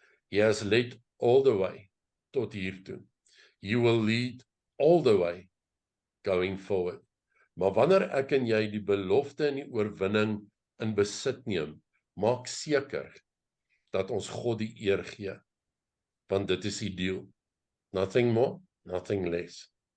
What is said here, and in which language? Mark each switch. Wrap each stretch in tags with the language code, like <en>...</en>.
<en>He has led all the way,</en> <af>tot hiertoe.</af> <en>You will lead all the way, going forward.</en> <af>Maar wanneer ek en jy die belofte en die oorwinning in besit neem, maak seker, dat ons God die eer gee, want dit is die deal.</af> <en>Nothing more, nothing less.</en>